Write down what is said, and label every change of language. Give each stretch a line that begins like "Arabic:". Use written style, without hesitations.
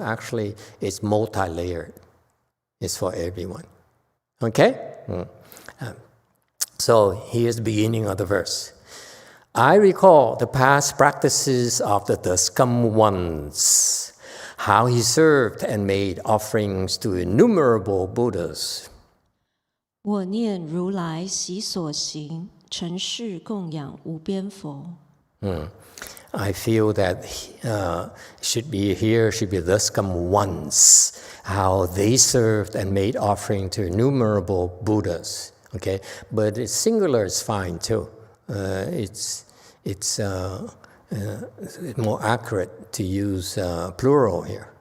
English: Actually, it's multi-layered. It's for everyone. Okay? So here's the beginning of the verse. I recall the past practices of the Duscum ones, how he served and made offerings to innumerable Buddhas.
Chinese: 我念如来习所行，承事供养无边佛。
English: I feel that should be Duscum ones, how they served and made offering to innumerable Buddhas. Okay, but it's singular is fine too. It's more accurate to use plural here.